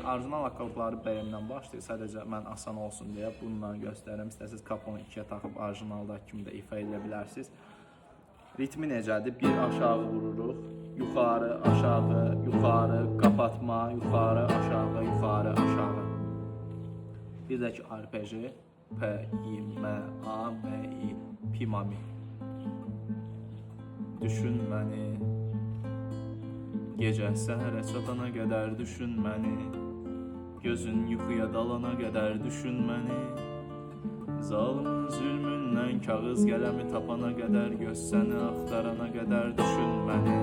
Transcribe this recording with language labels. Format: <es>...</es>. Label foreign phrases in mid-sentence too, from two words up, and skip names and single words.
<az>Orijinal akordları BM-dən başlayır. Sadəcə mən asan olsun deyə bununla göstərirəm. İstəsəniz kaponu 2-yə taxıb orijinaldakı kimi də ifa edə bilərsiniz. Ritmi necədir? Bir aşağı vururuq. Yuxarı, aşağı, yuxarı, qapatma, yuxarı, aşağı, yuxarı, aşağı. Bir də ki arpeji. P, I, M, A, M, I, Pi, Ma, Mi. Düşün məni. Gecə səhərə çatana qədər düşün məni. Gözün yuxuya dalana qədər düşün məni. Zalımın zülmündən kağız qələmi tapana qədər, göz səni axtarana qədər düşün məni.</az>